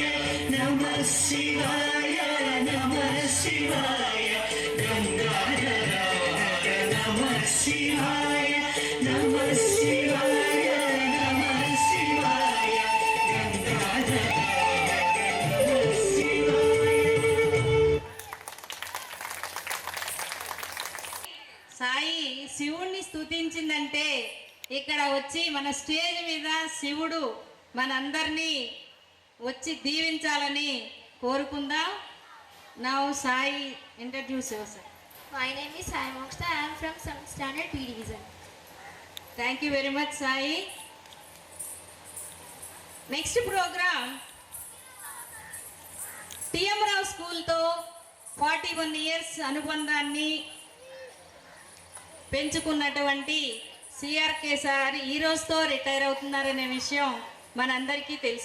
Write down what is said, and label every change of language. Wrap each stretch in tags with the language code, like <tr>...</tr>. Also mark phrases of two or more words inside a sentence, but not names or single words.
<sa>नमः शिवाय नमः शिवाय गंगाधर हर नमः शिवाय. नमः शिवाय नमः शिवाय गंगाधर हर नमः शिवाय.</sa> <te>సాయి శివుణ్ణి స్తుతించిందంటే ఇక్కడ వచ్చి మన స్టేజ్ మీద శివుడు మనందరినీ వచ్చి దీవించాలని కోరుకుందాం.</te> <en>now Sai introduce yourself. My name is Sai Moksha. I am from 7th standard P division. thank you very much Sai. next program</en> <te>టిఎం రావు స్కూల్తో 41 ఇయర్స్ అనుబంధాన్ని పెంచుకున్నటువంటి సిఆర్కే సార్ ఈ రోజుతో రిటైర్ అవుతున్నారనే విషయం మనందరికీ తెలుసు.</te>